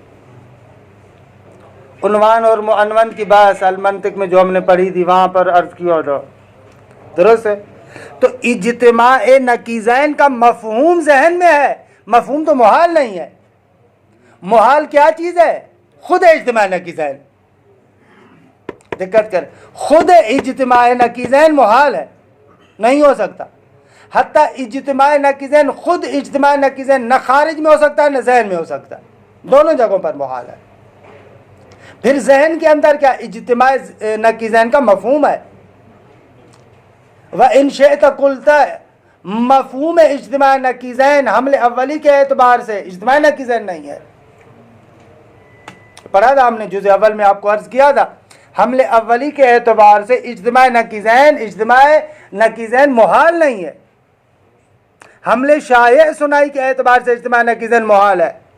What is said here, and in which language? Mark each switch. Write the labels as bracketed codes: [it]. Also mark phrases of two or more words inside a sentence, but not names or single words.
[ur] عنوان اور معنون کی بات المنطق میں جو ہم نے پڑھی تھی وہاں پر عرض کیا تھا، درست ہے. تو اجتماع نقیضین کا مفہوم ذہن میں ہے، مفہوم تو محال نہیں ہے. محال کیا چیز ہے؟ خود اجتماع نقیضین. دقت کر، خود اجتماع نقیضین محال ہے، نہیں ہو سکتا. حتیٰ اجتماع نقیضین، خود اجتماع نقیضین نہ خارج میں ہو سکتا ہے نہ ذہن میں ہو سکتا ہے، دونوں جگہوں پر محال ہے. پھر ذہن کے اندر کیا اجتماع نقیضین کا مفہوم ہے. [ar] وَإِن شِئْتَ قُلْتَ [ur] مفہوم اجتماع نقیضین حمل اولی کے اعتبار سے اجتماع نقیضین نہیں ہے. پڑھا تھا ہم نے جزء اول میں، آپ کو عرض کیا تھا حمل اولی کے اعتبار سے اجتماع نقیضین محال نہیں ہے. حمل شائع ثنائی کے اعتبار سے اجتماع نقیضین محال ہے.